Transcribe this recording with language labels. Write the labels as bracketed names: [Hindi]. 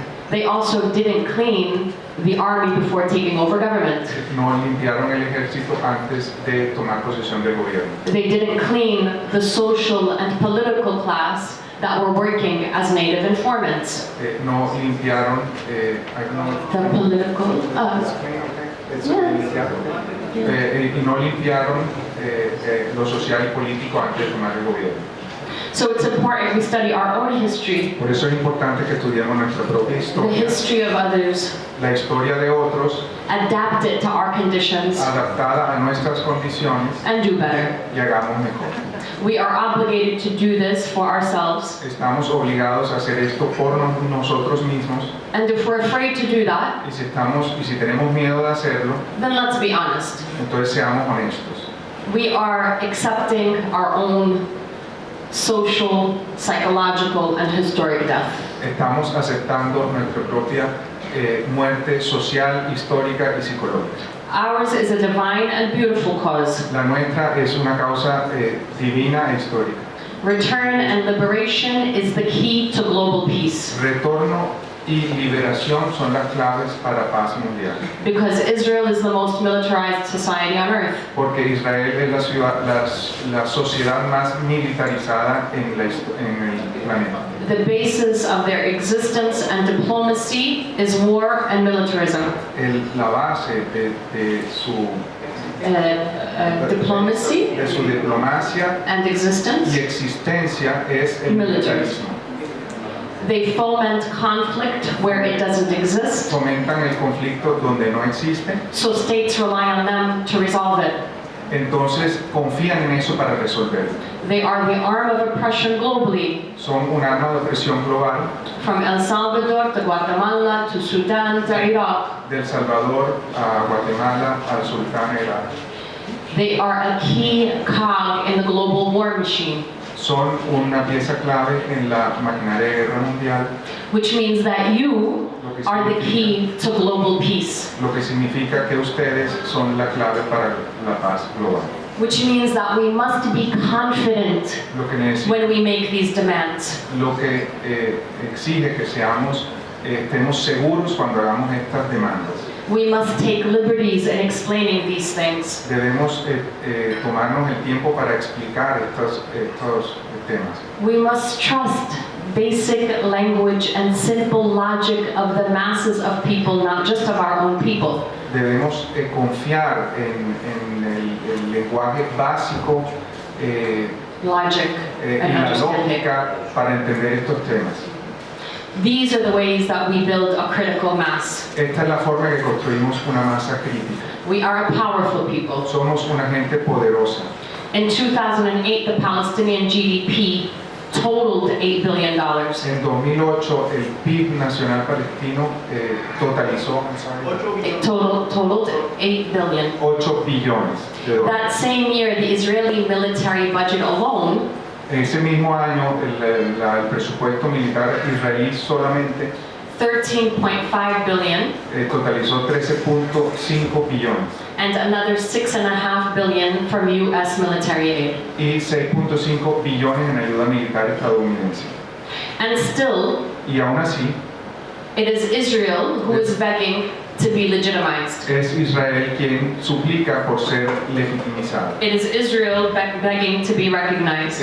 [English] They also didn't clean the army before taking over government. [Spanish] No limpiaron el ejército antes de tomar posesión del gobierno. [English] They didn't clean the social and political class that were working as native informants. [Spanish] No limpiaron, [English] I don't know. The political, [Spanish] Y no limpiaron lo social y político antes de tomar el gobierno. [English] So it's important we study our own history, [Spanish] Por eso es importante que estudiemos nuestra propia [English] the [Spanish] historia, [English] history of others, [Spanish] la historia de otros, [English] adapt it to our conditions, [Spanish] adaptada a nuestras condiciones [English] and do better. [Spanish] y hagamos mejor. [English] We are obligated to do this for ourselves, [Spanish] Estamos obligados a hacer esto por nosotros mismos [English] and if we're afraid to do that, [Spanish] y si tenemos miedo de hacerlo, [English] then let's be honest. [Spanish] entonces seamos honestos. [English] We are accepting our own social, psychological, and historic death. [Spanish] Estamos aceptando nuestra propia muerte social, histórica y psicológica. [English] Ours is a divine and beautiful cause. [Spanish] La nuestra es una causa divina e histórica. [English] Return and liberation is the key to global peace. [Spanish] Retorno y liberación son las claves para paz mundial. [English] Because Israel is the most militarized society on earth. [Spanish] Porque Israel es la sociedad más militarizada en el planeta. [English] The basis of their existence and diplomacy is war and militarism. [Spanish] La base de su [English] Diplomacy [Spanish] de su diplomacia [English] and existence. [Spanish] y existencia es el militarismo. [English] They foment conflict where it doesn't exist, [Spanish] Fomentan el conflicto donde no existe, [English] so states rely on them to resolve it. [Spanish] entonces confían en eso para resolverlo. [English] They are the arm of oppression globally, [Spanish] Son un arma de opresión global, [English] from El Salvador to Guatemala to Sudan to Iraq. [Spanish] del Salvador a Guatemala al Sultán Irak. [English] They are a key cog in the global war machine, [Spanish] Son una pieza clave en la maquinaria de guerra mundial, [English] which means that you are the key to global peace, [Spanish] lo que significa que ustedes son la clave para la paz global. [English] which means that we must be confident [Spanish] Lo que, [English] when we make these demands. [Spanish] lo que exige que estemos seguros cuando hagamos estas demandas. [English] We must take liberties in explaining these things. [Spanish] Debemos tomarnos el tiempo para explicar estos temas. [English] We must trust basic language and simple logic of the masses of people, not just of our own people. [Spanish] Debemos confiar en el lenguaje básico [English] logic, [Spanish] y [English] and [Spanish] la [English] understanding. [Spanish] lógica para entender estos temas. [English] These are the ways that we build a critical mass. [Spanish] Esta es la forma que construimos una masa crítica. [English] We are a powerful people. [Spanish] Somos una gente poderosa. [English] In 2008, the Palestinian GDP totaled $8 billion. [Spanish] En 2008 el PIB nacional palestino totalizó [English] It totaled $8 billion. [Spanish] 8 billones de dólares. [English] That same year, the Israeli military budget alone [Spanish] Ese mismo año el presupuesto militar israelí solamente [English] $13.5 billion, [Spanish] totalizó 13.5 billones [English] and another $6.5 billion from U.S. military aid. [Spanish] y 6.5 billones en ayuda militar estadounidense. [English] And still, [Spanish] Y aún así, [English] it is Israel who is begging to be legitimized. [Spanish] es Israel quien suplica por ser legitimizado. [English] It is Israel begging to be recognized.